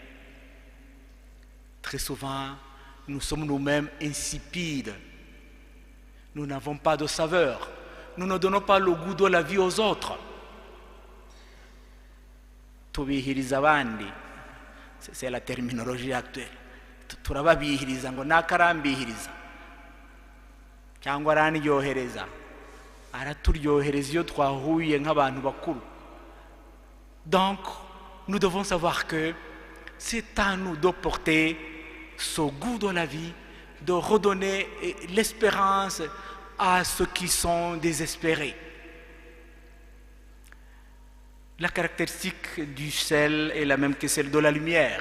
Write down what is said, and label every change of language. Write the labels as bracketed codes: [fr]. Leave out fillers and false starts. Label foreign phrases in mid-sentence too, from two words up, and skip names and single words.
[fr] Très souvent, nous sommes nous-mêmes insipides. Nous n'avons pas de saveur. Nous ne donnons pas le goût de la vie aux autres. [rw] Tubihiriza abandi, [fr] c'est la terminologie actuelle. [rw] Turababihiriza ngo nakarambihiriza cyangwa araniryohereza, araturyohereza iyo twahuye nk'abantu bakuru. [fr] Donc, nous devons savoir que c'est à nous de porter ce goût de la vie, de redonner l'espérance à ceux qui sont désespérés. La caractéristique du sel est la même que celle de la lumière.